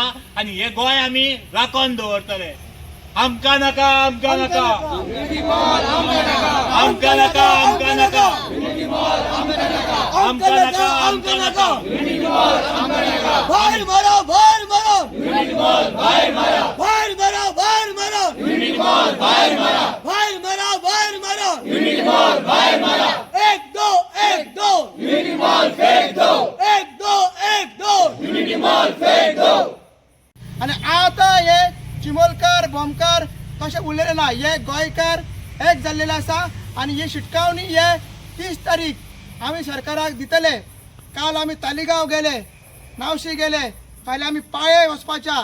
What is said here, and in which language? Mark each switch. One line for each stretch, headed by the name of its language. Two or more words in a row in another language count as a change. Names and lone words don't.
Konkani: आनी हे गोंय आमी राखून दवरतले. आमकां नाका, आमकां नाका, आमकां नाका, आमकां नाका, आमकां नाका, आमकां नाका. भायर मारो, भायर मारो, भायर मारा, भायर मारो, भायर मारो, भायर मारा, भायर मारो, भायर मारो. भायर मारा.
Hindi: एक दो, एक दो, यूनिटी मॉल फेक दो, एक दो, एक दो. यूनिटी मॉल फेक दो.
Konkani: आणि आता हे चिमोलकार बोमकार तशें उरलेले ना, हे गोंयकार एक जाल्लेले आसा. आनी ही शिटकावणी हे 30 तारीख आमी सरकाराक दितले. काल आमी तालिगांव गेले, नावशी गेले, फाल्यां आमी पाळे वचपाच्या.